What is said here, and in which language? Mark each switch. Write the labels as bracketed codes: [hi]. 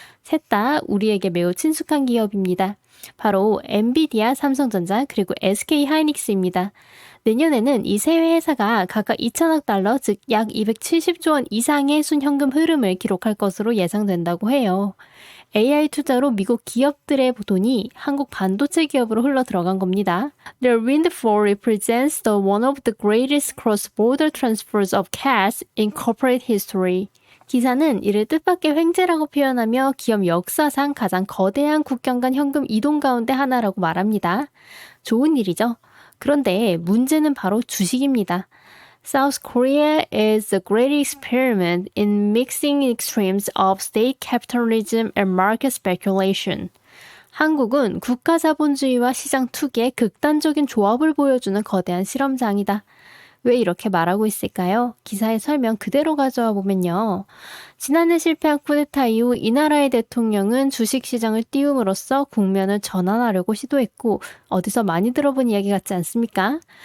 [ko] 셋 다 우리에게 매우 친숙한 기업입니다. 바로 엔비디아, 삼성전자, 그리고 SK하이닉스입니다. 내년에는 이 세 회사가 각각 2천억 달러, 즉 약 270조 원 이상의 순현금 흐름을 기록할 것으로 예상된다고 해요. AI 투자로 미국 기업들의 돈이 한국 반도체 기업으로 흘러 들어간 겁니다. [en] The windfall represents the one of the greatest cross-border transfers of cash in corporate history. [ko] 기사는 이를 뜻밖의 횡재라고 표현하며 기업 역사상 가장 거대한 국경 간 현금 이동 가운데 하나라고 말합니다. 좋은 일이죠. 그런데 문제는 바로 주식입니다. [en] South Korea is a great experiment in mixing extremes of state capitalism and market speculation. [ko] 한국은 국가 자본주의와 시장 투기의 극단적인 조합을 보여주는 거대한 실험장이다. 왜 이렇게 말하고 있을까요? 기사의 설명 그대로 가져와 보면요. 지난해 실패한 쿠데타 이후 이 나라의 대통령은 주식시장을 띄움으로써 국면을 전환하려고 시도했고 어디서 많이 들어본 이야기 같지 않습니까?